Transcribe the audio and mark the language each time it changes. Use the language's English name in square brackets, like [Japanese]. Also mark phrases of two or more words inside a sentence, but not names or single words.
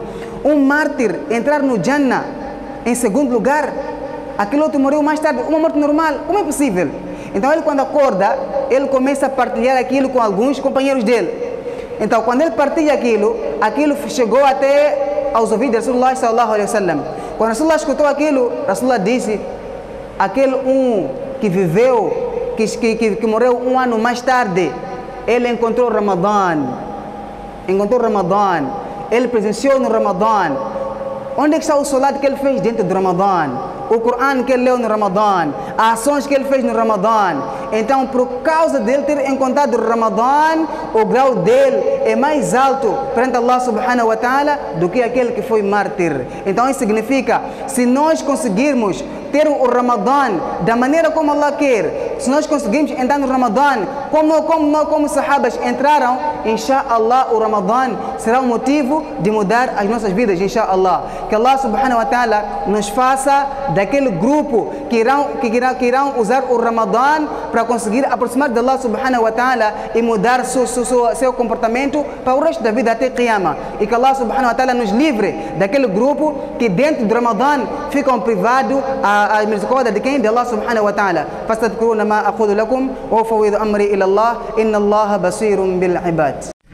[Portuguese] Um mártir entrar no Jannah em segundo lugar, aquele outro morreu mais tarde, uma morte normal, como é possível? Então ele quando acorda, ele começa a partilhar aquilo com alguns companheiros dele. Então quando ele partilha aquilo chegou até aos ouvidos de [Arabic] رسول الله صلى الله عليه وسلم. [Portuguese] Quando Rasulullah escutou aquilo, Rasulullah disse, aquele que viveu, que morreu um ano mais tarde, ele encontrou Ramadã, ele presenciou no Ramadã. Onde é que está o solado que ele fez dentro do Ramadã? O Corão que ele leu no Ramadã, as ações que ele fez no Ramadã. Então, por causa dele ter encontrado o Ramadã, o grau dele é mais alto perante [Arabic] الله سبحانه وتعالى [Portuguese] do que aquele que foi mártir. Então, isso significa, se nós conseguirmos ter o Ramadã da maneira como Allah quer, se nós conseguirmos entrar no Ramadã como os sahabas entraram, inshallah o Ramadã será um motivo de mudar as nossas vidas, inshallah. Que [Arabic] الله سبحانه وتعالى [Portuguese] nos faça daquele grupo que irão usar o Ramadã para conseguir aproximar de [Arabic] الله سبحانه وتعالى [Portuguese] e mudar seu comportamento para o resto da vida até Qiyamah. E que [Arabic] الله سبحانه وتعالى [Portuguese] nos livre daquele grupo que dentro do Ramadã ficam privados a misericórdia de quem? [Arabic] De الله سبحانه وتعالى فستذكرون ما أقول لكم وأفوض أمري إلى الله إن الله بصير بالعباد.